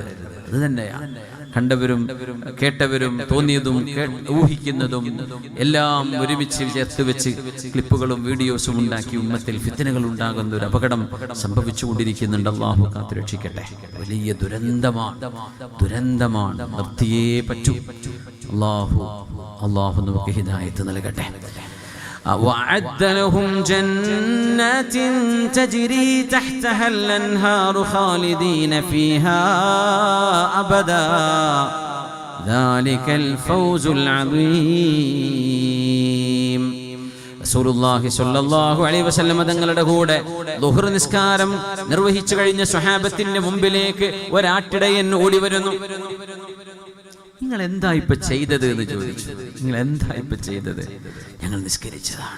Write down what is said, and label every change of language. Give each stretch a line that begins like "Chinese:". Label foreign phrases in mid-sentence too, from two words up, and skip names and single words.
Malayalam: അത് തന്നെയാണ് കണ്ടവരും കേട്ടവരും തോന്നിയതും ഊഹിക്കുന്നതും എല്ലാം ഒരുമിച്ച് ചേർത്ത് വെച്ച് ക്ലിപ്പുകളും വീഡിയോസും ഉണ്ടാക്കി ഉമ്മത്തിൽ ഫിത്നകൾ ഉണ്ടാകുന്ന ഒരു അപകടം സംഭവിച്ചുകൊണ്ടിരിക്കുന്നുണ്ട്. അല്ലാഹു കാത്തുരക്ഷിക്കട്ടെ. വലിയ ദുരന്തമാണ്, നിർത്തിയേ പറ്റൂ. അല്ലാഹു നമുക്ക് ഹിദായത്ത് നൽകട്ടെ.
Arabic: وأعد لهم جنات تجري تحتها الأنهار خالدين فيها أبدا ذلك الفوز العظيم.
Malayalam: റസൂലുള്ളാഹി
Arabic: صلى الله عليه وسلم
Malayalam: തങ്ങളുടെ കൂടെ ളുഹർ നിസ്കാരം നിർവഹിച്ചു കഴിഞ്ഞ സ്വഹാബത്തിന്റെ മുമ്പിലേക്ക് ഒരാട്ടിടയൻ ഓടി വരുന്നു. നിങ്ങൾ എന്താ ഇപ്പൊ ചെയ്തത് എന്ന് ചോദിച്ചു. നിങ്ങൾ എന്താ ഇപ്പൊ ചെയ്തത്? ഞങ്ങൾ നിസ്കരിച്ചതാണ്.